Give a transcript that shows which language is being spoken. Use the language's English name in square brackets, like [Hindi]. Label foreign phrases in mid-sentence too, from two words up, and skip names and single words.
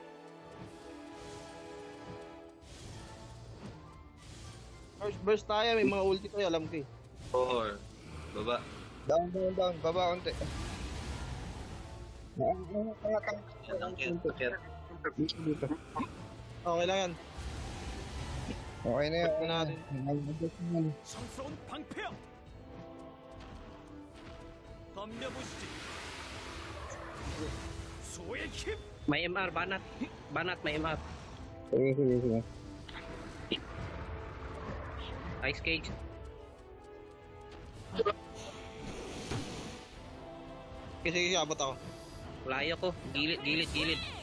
[Filipino] Burst tayo, may mga ulti tayo, alam ko eh. 4. Baba. Down. Baba konti. Yan ang kit. Dito. Okay lang yan. Okay na yan. Check na natin. [Korean] 성스러운 방패야. 덤벼보시지. 수호의 힘. [Filipino] May MR, banat. Banat, may MR. Sige. [English] Ice cage. [Filipino] Sige, abot ako. Layo ko. Gilid. Gilid.